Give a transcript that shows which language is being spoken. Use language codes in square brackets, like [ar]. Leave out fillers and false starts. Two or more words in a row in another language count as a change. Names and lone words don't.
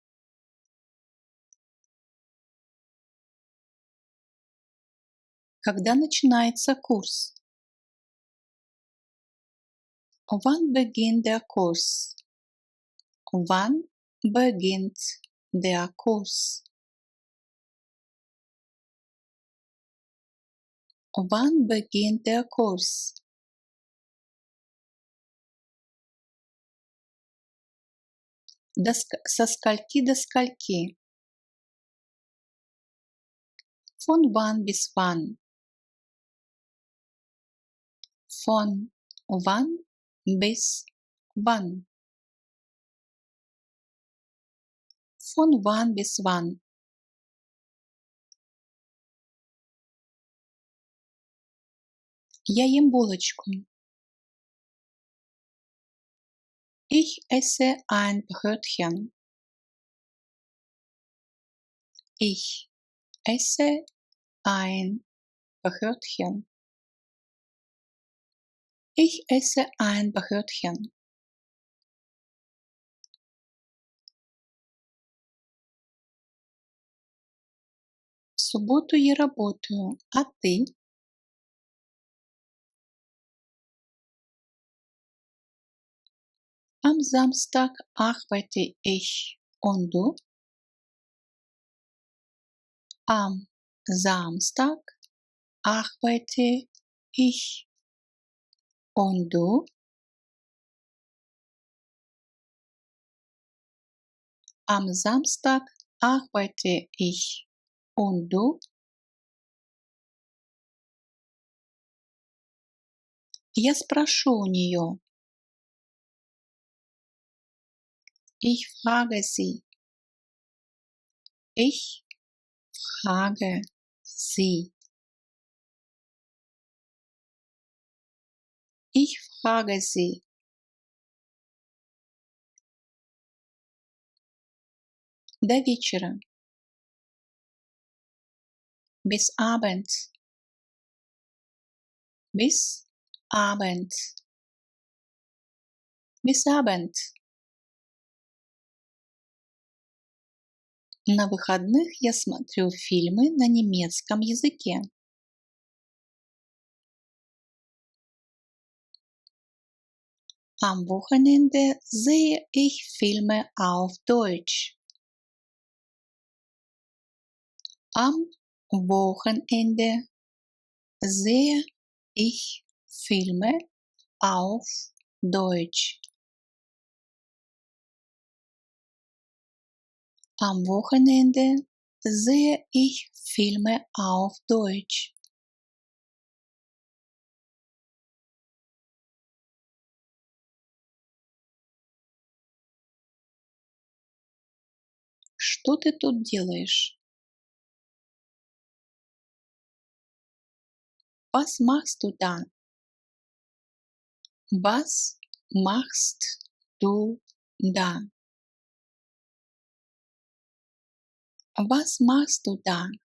[ru] Когда начинается курс? [de] Wann beginnt der Kurs? Wann beginnt der Kurs? Wann beginnt der Kurs? [ru] Со скольки до скольки? [de] Von wann bis wann? Von wann bis wann? Von wann bis wann? [ru] Я ем булочку. [de] Ich esse ein Brötchen. Ich esse ein Brötchen. Ich esse ein Brötchen. [ru] В субботу я работаю, а ты? [de] Am Samstag arbeite ich und du? Am Samstag arbeite ich und du? Am Samstag arbeite ich und du? [ru] Я спрошу у нее. [de] Ich frage sie. Ich frage sie. Ich frage sie. [ru] До вечера. [de] Bis abends. Bis abends. Bis Abend. [ru] На выходных я смотрю фильмы на немецком языке. [de] Am Wochenende sehe ich Filme auf Deutsch. Am Wochenende sehe ich Filme auf Deutsch. Am Wochenende sehe ich Filme auf Deutsch. [ru] Что ты тут делаешь? [de] Was machst du da? Was machst du da? Was machst du da?